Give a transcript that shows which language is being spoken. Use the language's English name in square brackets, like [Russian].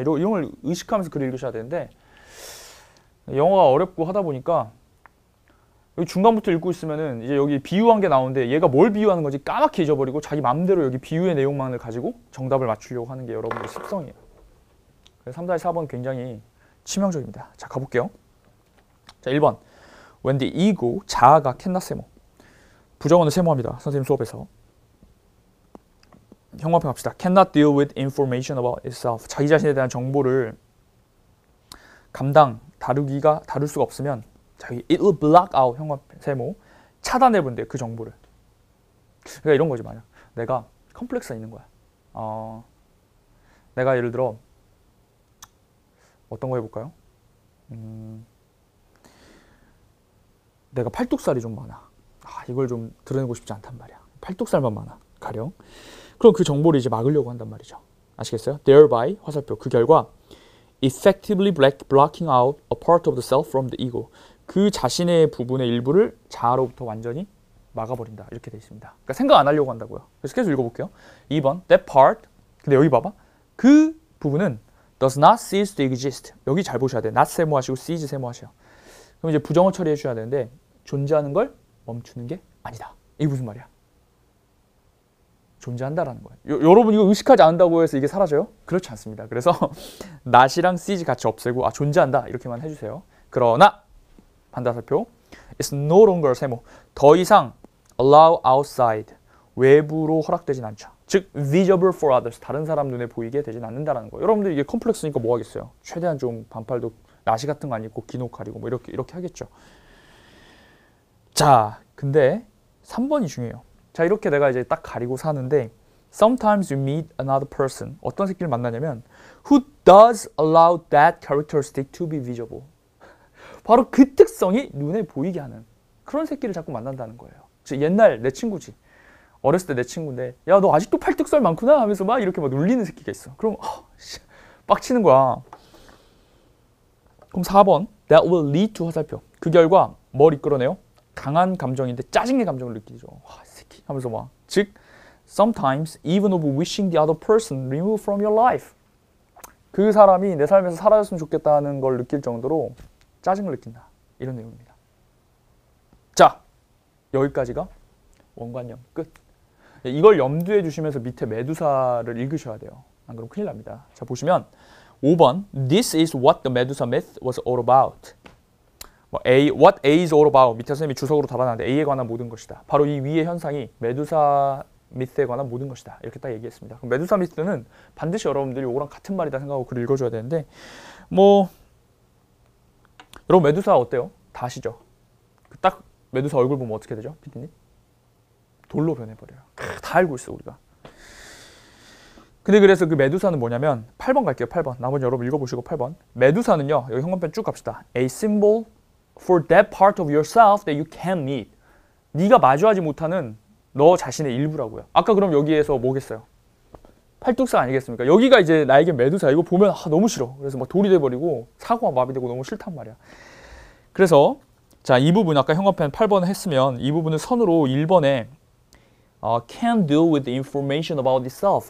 [Korean] 이런 걸 의식하면서 글을 읽으셔야 되는데 영어가 어렵고 하다 보니까 여기 중간부터 읽고 있으면은 이제 여기 비유한 게 나오는데 얘가 뭘 비유하는 건지 까맣게 잊어버리고 자기 마음대로 여기 비유의 내용만을 가지고 정답을 맞추려고 하는 게 여러분들의 습성이에요. 그래서 3-4번 굉장히 치명적입니다. 자, 가볼게요. 자, 1번. [English] When the ego, [Korean] 자아가 [English] cannot [Korean] 세모. 부정어는 세모합니다. 선생님 수업에서. 형광펜 갑시다. [English] Cannot deal with information about itself. [Korean] 자기 자신에 대한 정보를 다룰 수가 없으면 자기 [English] it will block out [Korean] 형광펜 세모 차단해본대 그 정보를. 그러니까 이런 거지 만약 내가 컴플렉스가 있는 거야. 내가 예를 들어 어떤 거 해볼까요? 내가 팔뚝살이 좀 많아. 이걸 좀 드러내고 싶지 않단 말이야. 팔뚝살만 많아. 가령. 그럼 그 정보를 이제 막으려고 한단 말이죠. 아시겠어요? [English] Thereby, [Korean] 화살표. 그 결과 [English] effectively blocking out a part of the self from the ego. [Korean] 그 자신의 부분의 일부를 자아로부터 완전히 막아버린다. 이렇게 돼 있습니다. 그러니까 생각 안 하려고 한다고요. 그래서 계속 읽어볼게요. 2번, [English] that part. [Korean] 근데 여기 봐봐. 그 부분은 [English] does not cease to exist. [Korean] 여기 잘 보셔야 돼. not 세모하시고 cease 세모하셔요. 그럼 이제 부정어 처리해 주셔야 되는데 존재하는 걸 멈추는 게 아니다. 이게 무슨 말이야? 존재한다라는 거예요. 여러분 이거 의식하지 않는다고 해서 이게 사라져요? 그렇지 않습니다. 그래서 not이랑 cease 같이 없애고 존재한다 이렇게만 해주세요. 그러나 반대살표 [English] it's no longer [Korean] 세모. 더 이상 [English] allow outside. [Korean] 외부로 허락되진 않죠. 즉 [English] visible for others. [Korean] 다른 사람 눈에 보이게 되진 않는다라는 거예요. 여러분들 이게 컴플렉스니까 뭐 하겠어요? 최대한 좀 반팔도 나시 같은 거 안 입고 기노 가리고 뭐 이렇게 하겠죠. 자, 근데 3번이 중요해요. 자, 이렇게 내가 이제 딱 가리고 사는데 [English] sometimes you meet another person. [Korean] 어떤 새끼를 만나냐면 [English] who does allow that characteristic to be visible. [Korean] 바로 그 특성이 눈에 보이게 하는 그런 새끼를 자꾸 만난다는 거예요. 즉 옛날 내 친구지. 어렸을 때 내 친구인데 야, 너 아직도 팔뚝살 많구나 하면서 막 이렇게 막 놀리는 새끼가 있어. 그럼 빡치는 거야. 그럼 4번 [English] that will lead to [Korean] 화살표. 그 결과 뭘 이끌어내요? 강한 감정인데 짜증의 감정을 느끼죠. 와, 이 새끼 하면서 막. 즉 [English] sometimes even of wishing the other person removed from your life. [Korean] 그 사람이 내 삶에서 사라졌으면 좋겠다는 걸 느낄 정도로 짜증을 느낀다. 이런 내용입니다. 자, 여기까지가 원관념 끝. 이걸 염두에 두시면서 밑에 메두사를 읽으셔야 돼요. 안 그러면 큰일 납니다. 자, 보시면 5번 [English] This is what the Medusa myth was all about. What A is all about. [Korean] 밑에 선생님이 주석으로 달아놨는데 A에 관한 모든 것이다. 바로 이 위의 현상이 메두사 미스에 관한 모든 것이다. 이렇게 딱 얘기했습니다. 그럼 메두사 미스는 반드시 여러분들이 이거랑 같은 말이다 생각하고 글을 읽어줘야 되는데 여러분 메두사 어때요? 다 아시죠? 딱 메두사 얼굴 보면 어떻게 되죠? 피디님? 돌로 변해버려요. 다 알고 있어 우리가. 근데 그래서 그 메두사는 뭐냐면 8번 갈게요. 8번. 나머지 여러분 읽어보시고 8번. 메두사는요. 여기 형광펜 쭉 갑시다. [English] A symbol for that part of yourself that you can't meet. [Korean] 네가 마주하지 못하는 너 자신의 일부라고요. 아까 그럼 여기에서 뭐겠어요? 팔뚝살 아니겠습니까? 여기가 이제 나에게 메두사. 이거 보면 너무 싫어. 그래서 막 돌이 돼버리고 사고가 마비되고 너무 싫단 말이야. 그래서 자, 이 부분 아까 형광펜 8번 했으면 이 부분을 선으로 1번에 [English] can deal with the information about itself.